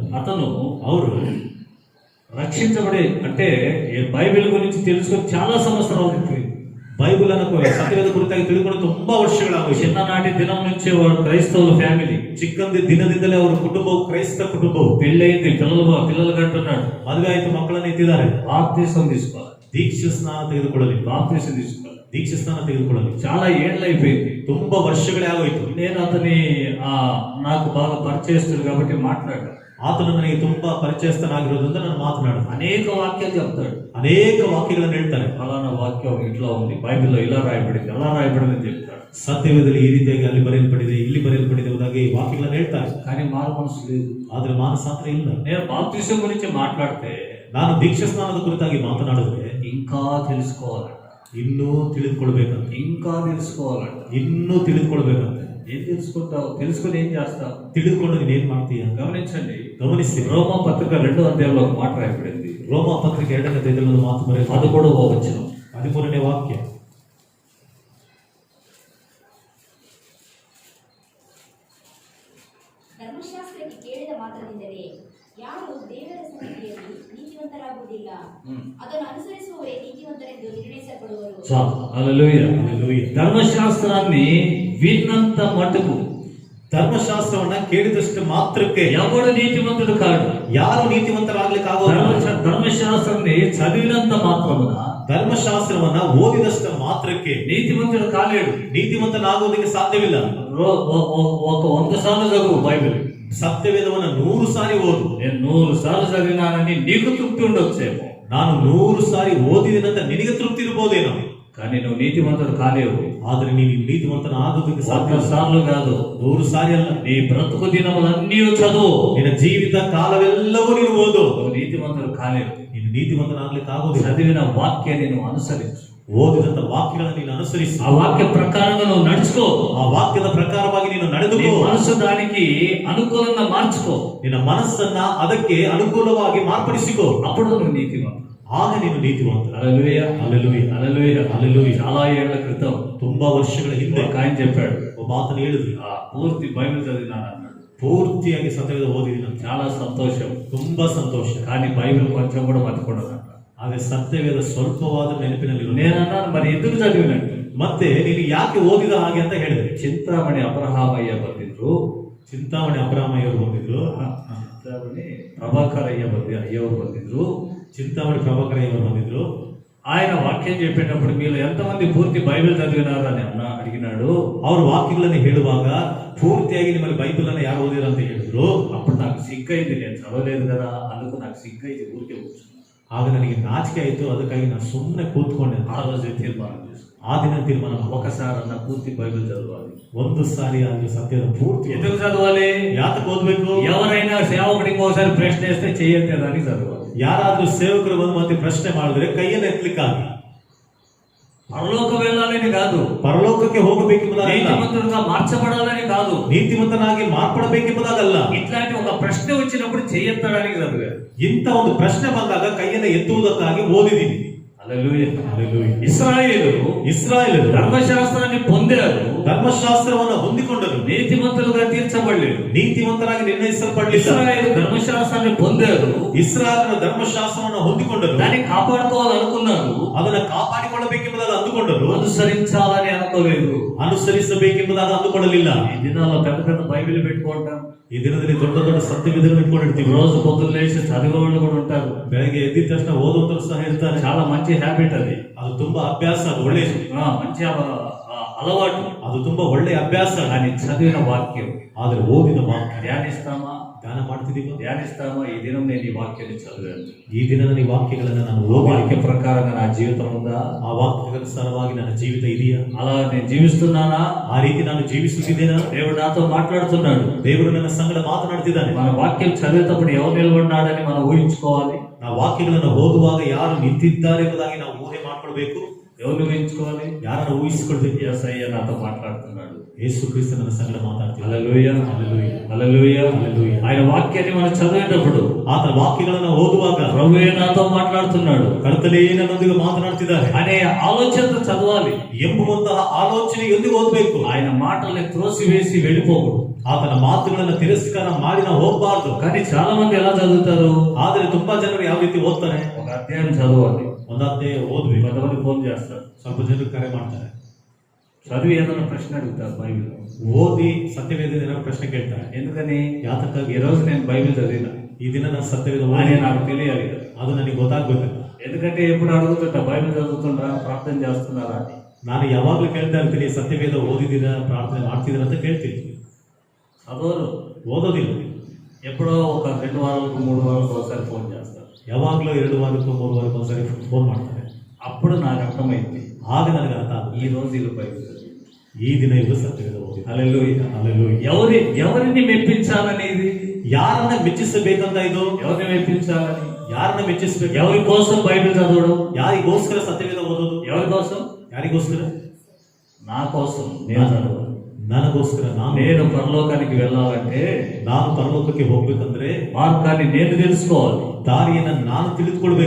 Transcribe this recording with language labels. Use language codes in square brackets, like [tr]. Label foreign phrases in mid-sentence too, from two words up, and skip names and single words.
[te] అతను [kn] ಅವರು [te] రక్షించబడి అంటే బైబిల్ గురించి తెలుసుకొని చాలా సంవత్సరాలు అయిపోయింది. [kn] ಬೈಬಲ್ ಅನ್ನು ಸತ್ಯವೇದ ಕುರಿತಾಗಿ ತಿಳ್ಕೊಂಡು ತುಂಬಾ ವರ್ಷಗಳಾಗ. [te] చిన్ననాటి దినం నుంచి వాడు క్రైస్తవుల ఫ్యామిಲಿ, [kn] ಚಿಕ್ಕಂದಿ ದಿನದಿಂದಲೇ ಅವರ ಕುಟುಂಬವು ಕ್ರೈಸ್ತ ಕುಟುಂಬವು. [te] పెళ్ళయింది, పిల్లలు కంటున్నాడు, [kn] ಮದುವೆ ಆಯ್ತು, ಮಕ್ಕಳನ್ನು ಎತ್ತಿದ್ದಾರೆ. [te] బాప్తిసం తీసుకోవాలి, [kn] ದೀಕ್ಷಾ ಸ್ನಾನ ತೆಗೆದುಕೊಳ್ಳಲಿ, [te] బాప్తిసం తీసుకోవాలి. [kn] ದೀಕ್ಷಾ ಸ್ನಾನ ತೆಗೆದುಕೊಳ್ಳಲಿ. [te] చాలా ఏళ్ళు అయిపోయింది, [kn] ತುಂಬಾ ವರ್ಷಗಳೇ ಆಗೋಯ್ತು. [te] నేను అతని నాకు బాగా పరిచయస్తుడు కాబట్టి మాట్లాడాను. [kn] ಆತನು ನನಗೆ ತುಂಬಾ ಪರಿಚಯಸ್ಥನಾಗಿರೋದ್ರಿಂದ ನಾನು ಮಾತನಾಡುತ್ತೇನೆ. [te] అనేక వాక్యాలు చెప్తాడు, [kn] ಅನೇಕ ವಾಕ್ಯಗಳನ್ನು ಹೇಳ್ತಾರೆ. [te] ఫలానా వాక్యం ఇట్లా ఉంది, బైబిల్లో ఇలా రాయబడింది, అలా రాయబడింది అని చెప్తాడు. [kn] ಸತ್ಯವೇದದಲ್ಲಿ ಈ ರೀತಿಯಾಗಿ ಅಲ್ಲಿ ಬರೆಯಲ್ಪಟ್ಟಿದೆ, ಇಲ್ಲಿ ಬರೆಯಲ್ಪಟ್ಟಿದೆ ಎಂಬುದಾಗಿ ವಾಕ್ಯಗಳನ್ನು ಹೇಳ್ತಾರೆ. [te] కానీ మారు మనసు లేదు. [kn] ಆದ್ರೆ ಮಾನಸಾಂತರ ಇಲ್ಲ. [te] నేను బాప్తిసం గురించి మాట్లాడితే, [kn] ನಾನು ದೀಕ್ಷಾ ಸ್ನಾನದ ಕುರಿತಾಗಿ ಮಾತನಾಡಿದ್ರೆ [te] ఇంకా తెలుసుకోవాలంట, [kn] ಇನ್ನೂ ತಿಳಿದುಕೊಳ್ಬೇಕಂತ, [te] ఇంకా తెలుసుకోవాలంట. [kn] ಇನ್ನೂ ತಿಳಿದುಕೊಳ್ಬೇಕಂತ. [te] ఏం తెలుసుకుంటావు? తెలుసుకుని ఏం చేస్తావు? [kn] ತಿಳಿದುಕೊಂಡು ನೀನ್ ಏನ್ ಮಾಡ್ತೀಯ? [te] గమనించండి, [kn] ಗಮನಿಸಿ. [te] రోమా పత్రిక 2వ అధ్యాయంలో ఒక మాట రాయబడింది. [kn] ರೋಮ ಪತ್ರಿಕೆ 2ನೇ ಅಧ್ಯಾಯದಲ್ಲಿ ಮಾತು ಬರೆಯಲ್ಪಟ್ಟಿದೆ. [te] అది కూడా వచనం, [kn] 13ನೇ ವಾಕ್ಯ. ಧರ್ಮಶಾಸ್ತ್ರಕ್ಕೆ ಕೇಳಿದ ಮಾತ್ರದಿಂದಲೇ ಯಾರು ದೇವರ ಸನ್ನಿಧಿಯಲ್ಲಿ ನೀತಿವಂತರಾಗುವುದಿಲ್ಲ, ಅದನ್ನು ಅನುಸರಿಸುವವರೇ ನೀತಿವಂತರೆಂದು ನಿರ್ಣಯಿಸಲ್ಪಡುವರು. ಹಲ್ಲೆಲೂಯಾ. [te] ధర్మశాస్త్రాన్ని విన్నంత మటుకు, [kn] ಧರ್ಮಶಾಸ್ತ್ರವನ್ನ ಕೇಳಿದಷ್ಟು ಮಾತ್ರಕ್ಕೆ [te] ఎవడు నీతివంతుడు కాడు. [kn] ಯಾರು ನೀತಿವಂತರಾಗ್ಲಿಕ್ಕೆ ಆಗೋದಿಲ್ಲ. [te] ధర్మశాస్త్రాన్ని చదివినంత మాత్రమున, [kn] ಧರ್ಮಶಾಸ್ತ್ರವನ್ನ ಓದಿದಷ್ಟು ಮಾತ್ರಕ್ಕೆ [te] నీతివంతుడు కాలేడు. [kn] ನೀತಿವಂತನಾಗುವುದಕ್ಕೆ ಸಾಧ್ಯವಿಲ್ಲ. [te] ఒక 100 సార్లు చదువు బైబిల్, [kn] ಸತ್ಯವೇದವನ್ನ 100 ಸಾರಿ ಓದು. [te] నేను 100 సార్లు చదివినానని నీకు తృప్తి ఉండొచ్చేమో, [kn] ನಾನು 100 ಸಾರಿ ಓದಿದಂತ ನಿನಗೆ ತೃಪ್ತಿ ಇರಬಹುದೇನೋ, [te] కానీ నువ్వు నీతివంతుడు కాలేవు. [kn] ಆದ್ರೆ ನೀನು ನೀತಿವಂತನ ಆಗೋದಕ್ಕೆ ಸಾಧ್ಯ [te] 100 సార్లు కాదు, [kn] 100 ಸಾರಿ ಅಲ್ಲ. [te] నీ బ్రతుకు దినములన్నీ చదువు, [kn] ನಿನ್ನ ಜೀವಿತ ಕಾಲವೆಲ್ಲವೂ ನೀನು ಓದು. [te] నువ్వు నీతివంతుడు కాలేవు. [kn] ನೀನು ನೀತಿವಂತನಾಗ್ಲಿಕ್ಕೆ ಆಗೋದಿಲ್ಲ. [te] చదివిన వాక్యాన్ని నువ్వు అనుసరించు, [kn] ಓದಿದಂತ ವಾಕ್ಯಗಳನ್ನು ನೀನು ಅನುಸರಿಸಿ, [te] ఆ వాక్య ప్రకారంగా నువ్వు నడుచుకో, [kn] ಆ ವಾಕ್ಯದ ಪ್ರಕಾರವಾಗಿ ನೀನು [te] నీ [kn] ನಡೆದುಕೋ. [te] మనసు దానికి అనుకూలంగా మార్చుకో, [kn] ನಿನ್ನ ಮನಸ್ಸನ್ನ ಅದಕ್ಕೆ ಅನುಕೂಲವಾಗಿ ಮಾರ್ಪಡಿಸಿಕೋ. [te] అప్పుడు నువ్వు నీతివంతుడు. [kn] ಆಗ ನೀನು ನೀತಿವಂತ. [te] హల్లెలూయా, [kn] ಹಲ್ಲೆಲೂಯಾ, [te] హల్లెలూయా, [kn] ಹಲ್ಲೆಲೂಯಾ. [te] చాలా ఏళ్ల క్రితం [kn] ತುಂಬಾ ವರ್ಷಗಳ ಹಿಂದೆ [te] ఒక ఆయన చెప్పాడు, [kn] ಒಬ್ಬ ಆತನು ಹೇಳಿದ್ರು, [te] పూర్తి బైబిల్ చదివినాను అన్నాడు. [kn] ಪೂರ್ತಿಯಾಗಿ ಸತ್ಯವೇದ ಓದಿದ್ದೀನಿ. [te] చాలా సంతోషం, [kn] ತುಂಬಾ ಸಂತೋಷ. [te] కానీ బైబిల్ కొంచెం కూడా మర్చిపోవడం. [kn] ಆದ್ರೆ ಸತ್ಯವೇದ ಸ್ವಲ್ಪವಾದ ನೆನಪಿನಲ್ಲಿ. [te] నేను అన్నాను, మరి ఎందుకు చదివినట్టు? [kn] ಮತ್ತೆ ನೀನು ಯಾಕೆ ಓದಿದ ಹಾಗೆ ಅಂತ ಹೇಳಿದ್ರೆ, చింతామణి అబ్రహామయ్య ಬಂದಿದ್ರು, ಚಿಂತಾಮಣಿ ಅಬ್ರಾಮಯ್ಯವರು ಬಂದಿದ್ರು, చింతామణి ప్రభాకర్ అయ్యವರು ಬಂದಿದ್ರು, ಚಿಂತಾಮಣಿ ಪ್ರಭಾಕರಯ್ಯವರು ಬಂದಿದ್ರು. [te] ఆయన వాక్యం చెప్పేటప్పుడు మీరు ఎంతమంది పూర్తి బైబిల్ చదివినారు అని అడిగినాడు. [kn] ಅವ್ರ ವಾಕ್ಯಗಳನ್ನು ಹೇಳುವಾಗ ಪೂರ್ತಿಯಾಗಿ ನಿಮ್ಮಲ್ಲಿ ಬೈಬಲ್ ಅನ್ನ ಯಾರು ಓದಿರ ಅಂತ ಹೇಳಿದ್ರು. [te] అప్పుడు నాకు సిగ్గైంది, నేను చదవలేదు కదా, అందుకు నాకు సిగ్గైంది, ఊరికే కూర్చున్నాను. [kn] ಆಗ ನನಗೆ ನಾಚಿಕೆ ಆಯಿತು, ಅದಕ್ಕಾಗಿ ನಾನು ಸುಮ್ಮನೆ ಕೂತ್ಕೊಂಡೆ. [te] ఆ రోజే తీర్మానం చేసుకున్నాను, [kn] ಆ ದಿನ ತೀರ್ಮಾನ, [te] ఒకసారి పూర్తి బైబిల్ చదవాలి. [kn] ಒಂದು ಸಾರಿ ಆದ್ರೆ ಸತ್ಯದ ಪೂರ್ತಿ. [te] ఎందుకు చదవాలి? [kn] ಯಾತಕ್ಕೆ ಓದ್ಬೇಕು? [te] ఎవరైనా సేవకుడికి ఒకసారి ప్రశ్న వేస్తే చేయొద్దని చదవాలి. [kn] ಯಾರಾದ್ರೂ ಸೇವಕರು ಬಂದು ಮತ್ತೆ ಪ್ರಶ್ನೆ ಮಾಡಿದ್ರೆ ಕೈಯನ್ನು ಎತ್ತಲಿಕ್ಕಾಗಿ. [te] పరలోకం వెళ్ళాలని కాదు, [kn] ಪರಲೋಕಕ್ಕೆ ಹೋಗಬೇಕೆಂಬುದಾಗಲ್ಲ, [te] నీతిమంతుడుగా మార్చబడాలని కాదు, [kn] ನೀತಿವಂತನಾಗಿ ಮಾರ್ಪಡಬೇಕೆಂಬುದಾಗಲ್ಲ. [te] ఇట్లాంటి ఒక ప్రశ్న వచ్చినప్పుడు చేయొద్దడానికి చదివారు. [kn] ಇಂಥ ಒಂದು ಪ್ರಶ್ನೆ ಬಂದಾಗ ಕೈಯನ್ನು ಎತ್ತುವುದಕ್ಕಾಗಿ ಓದಿದ್ದೀನಿ. [te] హల్లెలూయా. [kn] ಹಲ್ಲೆಲೂಯಾ. [te] ఇశ్రాయేలు ధర్మశాస్త్రాన్ని పొందారు, [kn] ಧರ್ಮಶಾಸ್ತ್ರವನ್ನು ಹೊಂದಿಕೊಂಡರು, [te] నీతిమంతులుగా తీర్చబడలేదు. [kn] ನೀತಿವಂತರಾಗಿ ನಿರ್ಣಯಿಸಲ್ಪಡಲಿಲ್ಲ. [te] ఇశ్రాయేలు ధర్మశాస్త్రాన్ని పొందారు, [kn] ಇಸ್ರಾಯೇಲರ ಧರ್ಮಶಾಸ್ತ್ರವನ್ನು ಹೊಂದಿಕೊಂಡರು, [te] దాన్ని కాపాడుకోవాలనుకున్నారు, [kn] ಅದನ್ನು ಕಾಪಾಡಿಕೊಳ್ಳಬೇಕೆಂಬುದಾಗಿ ಅಂದುಕೊಂಡರು, [te] అనుసరించాలని అనుకోలేదు. [kn] ಅನುಸರಿಸಬೇಕೆಂಬುದಾಗಿ ಅಂದುಕೊಳ್ಳಲಿಲ್ಲ. [te] ఈ దినాల్లో పెద్ద పెద్ద బైబిల్ పెట్టుకుంటాం, [kn] ಈ ದಿನದಲ್ಲಿ ದೊಡ್ಡ ದೊಡ್ಡ ಸತ್ಯವೇದಗಳನ್ನು ಇಟ್ಕೊಂಡಿರ್ತೀವಿ. [te] రోజు పొద్దున్న లేచి చదివే వాళ్ళు కూడా ఉంటారు, [kn] ಬೆಳಗ್ಗೆ ಎದ್ದಿದ ತಕ್ಷಣ ಓದುವಂತರು ಸಹ ಇರ್ತಾರೆ. [te] చాలా మంచి హ్యాబిట్ అది, [kn] ಅದು ತುಂಬಾ ಅಭ್ಯಾಸ, ಅದು ಒಳ್ಳೆಯದು, [te] మంచి అలవాటు, [kn] ಅದು ತುಂಬಾ ಒಳ್ಳೆಯ ಅಭ್ಯಾಸ. [te] అని చదివిన వాక్యం [kn] ಆದ್ರೆ ಓದಿನ ವಾಕ್ಯ [te] ధ్యానిస్తామా? [kn] ಧ್ಯಾನ ಮಾಡ್ತಿದೀವ? [te] ధ్యానిస్తామా? ఈ దినం నేను ఈ వాక్యాన్ని చదివాను, [kn] ಈ ದಿನದ ಈ ವಾಕ್ಯಗಳನ್ನ ನಾನು [te] వాక్య [kn] ಓದಿ, [te] ప్రకారంగా నా జీవితం ఉందా? [kn] ಆ ವಾಕ್ಯಕ್ಕನುಸಾರವಾಗಿ ನನ್ನ ಜೀವಿತ ಇದೆಯಾ? [te] అలా నేను జీవిస్తున్నానా? [kn] ಆ ರೀತಿ ನಾನು ಜೀವಿಸುತ್ತಿದ್ದೇನಾ? [te] దేవుడు నాతో మాట్లాడుతున్నాడు, [kn] ದೇವರು ನನ್ನ ಸಂಗಡ ಮಾತನಾಡ್ತಿದ್ದಾನೆ. [te] మన వాక్యం చదివేటప్పుడు ఎవరు నిలబడినాడని మనం ఊహించుకోవాలి. [kn] ನಾವು ವಾಕ್ಯಗಳನ್ನು ಓದುವಾಗ ಯಾರು ನಿಂತಿದ್ದಾರೆ ಎಂಬುದಾಗಿ ನಾವು ಊಹೆ ಮಾಡ್ಕೊಳ್ಬೇಕು. [te] ఎవరు ఊహించుకోవాలి? [kn] ಯಾರನ್ನ ಊಹಿಸಿಕೊಳ್ಬೇಕು? [te] యేసయ్య నాతో మాట్లాడుతున్నాడు. [kn] ಯೇಸು ಕ್ರಿಸ್ತ ನನ್ನ ಸಂಗಡ ಮಾತಾಡ್ತಿದ್ದಾನೆ. [te] హల్లెలూయా, హల్లెలూయా, హల్లెలూయా, హల్లెలూయా. ఆయన వాక్యాన్ని మనం చదివేటప్పుడు [kn] ಆತನ ವಾಕ್ಯಗಳನ್ನು ಓದುವಾಗ [te] ప్రభువే నాతో మాట్లాడుతున్నాడు [kn] ಕರ್ತನೇ ನನ್ನೊಂದಿಗೆ ಮಾತನಾಡ್ತಿದ್ದಾರೆ [te] అనే ఆలోచనతో చదవాలి. [kn] ಎಂಬುವಂತಹ ಆಲೋಚನೆಯೊಂದಿಗೆ ಓದಬೇಕು. [te] ఆయన మాటల్ని త్రోసివేసి వెళ్ళిపోకూడదు. [kn] ಆತನ ಮಾತುಗಳನ್ನು ತಿರಸ್ಕಾರ ಮಾಡಿ ನಾವು ಹೋಗಬಾರ್ದು. [te] కానీ చాలా మంది ఎలా చదువుతారు? [kn] ಆದರೆ ತುಂಬಾ ಜನರು ಯಾವ ರೀತಿ ಓದ್ತಾರೆ? [te] ఒక అధ్యాయం చదవాలి, [kn] ಒಂದೊಂದೇ ಓದ್ಬೇಕು. [te] కొంతమంది ఫోన్ చేస్తారు, [kn] ಸ್ವಲ್ಪ ಜನರು ಕರೆ ಮಾಡ್ತಾರೆ, [te] చదివి ఏదైనా ప్రశ్న అడుగుతారు బైబిల్. [kn] ಓದಿ ಸತ್ಯವೇದ ಏನಾದ್ರು ಪ್ರಶ್ನೆ ಕೇಳ್ತಾರೆ. [te] ఎందుకని? [kn] ಯಾತಕ್ಕಾಗಿ? [te] ఈ రోజు నేను బైబిల్ చదివిన, [kn] ಈ ದಿನ ನಾನು ಸತ್ಯವೇದ [te] అని [kn] ಓದಿ [te] నాకు తెలియాలి కదా. [kn] ಅದು ನನಗೆ ಗೊತ್ತಾಗ್ಬೇಕು. [te] ఎందుకంటే ఎప్పుడు అడుగుతుంటా బైబిల్ చదువుతుండ్రా, ప్రార్థన చేస్తున్నారా అని. [kn] ನಾನು ಯಾವಾಗ್ಲೂ ಕೇಳ್ತಾ ಇರ್ತೀನಿ, ಸತ್ಯವೇದ ಓದಿದ್ದೀರಾ, ಪ್ರಾರ್ಥನೆ ಮಾಡ್ತಿದ್ದೀರಾ ಅಂತ ಕೇಳ್ತೀನಿ. [te] చదవరు, [kn] ಓದೋದಿಲ್ಲ. [te] ఎప్పుడో ఒక 2 వారాలకు 3 వారాలకు ఒకసారి ఫోన్ చేస్తారు. [kn] ಯಾವಾಗ್ಲೂ 2 ವಾರಕ್ಕೂ 3 ವಾರಕ್ಕೂ ಒಂದ್ಸರಿ ಫೋನ್ ಮಾಡ್ತಾರೆ. [te] అప్పుడు నాకు అర్థమైంది, [kn] ಆಗ ನನಗೆ ಅರ್ಥ ಆಗುತ್ತೆ, [te] ఈ రోజు వీళ్ళు బైబిల్ చదివి. [kn] ಈ ದಿನ ಇವರು ಸತ್ಯವೇದ ಓದಿ. [te] హల్లెలూయా, [kn] ಹಲ್ಲೆಲೂಯಾ. [te] ఎవరిని మెప్పించాలనేది, [kn] ಯಾರನ್ನ ಮೆಚ್ಚಿಸಬೇಕಂತ ಇದು? [te] ఎవరిని మెప్పించాలని, [kn] ಯಾರನ್ನ ಮೆಚ್ಚಿಸಬೇಕು? [te] ఎవరి కోసం బైబిల్ చదవడం, [kn] ಯಾರಿಗೋಸ್ಕರ ಸತ್ಯವೇದ ಓದೋದು? [te] ఎవరి కోసం? [kn] ಯಾರಿಗೋಸ್ಕರ? [te] నా కోసం నేను చదవాలి. [kn] ನನಗೋಸ್ಕರ. [te] నేను పరలోకానికి వెళ్ళాలంటే [kn] ನಾನು ಪರಲೋಕಕ್ಕೆ ಹೋಗ್ಬೇಕಂದ್ರೆ [te] మార్గాన్ని నేను తెలుసుకోవాలి. [kn] ದಾರಿಯನ್ನ ನಾನು ತಿಳಿದುಕೊಳ್ಬೇಕು.